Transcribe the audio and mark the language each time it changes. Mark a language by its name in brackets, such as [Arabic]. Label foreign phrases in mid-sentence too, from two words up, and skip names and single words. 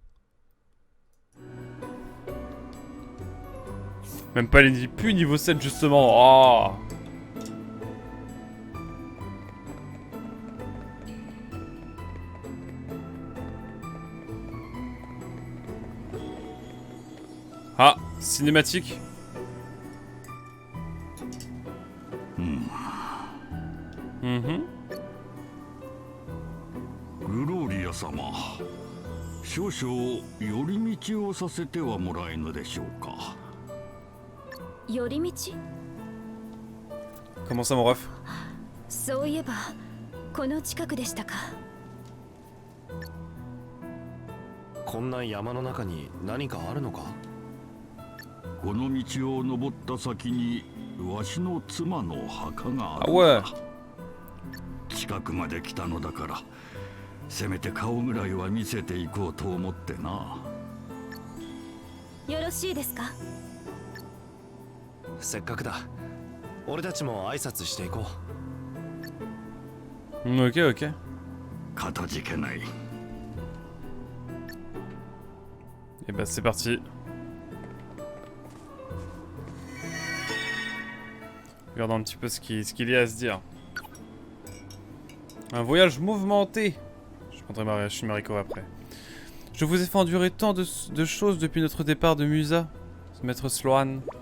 [French] Même pas les plus niveau 7 justement. Oh. Ah, cinématique. Mhm. [Japanese] グローリア様、少々寄り道をさせてはもらえぬでしょうか。寄り道？ [French] Comment ça mon ref? [Japanese] そういえばこの近くでしたか。こんな山の中に何かあるのか？この道を登った先にわしの妻の墓がある。 [French] Ah ouais. [Japanese] 近くまで来たのだから、せめて顔ぐらいは見せていこうと思ってな。よろしいですか？せっかくだ。俺たちも挨拶していこう。 [French] Ok, ok. [Japanese] かたじけない。 [French] Et bah c'est parti. Regardons un petit peu ce qu'il y a à se dire. Un voyage mouvementé. Je prendrai ma Rico après. Je vous ai fait endurer tant de choses depuis notre départ de Musa, maître Sloan.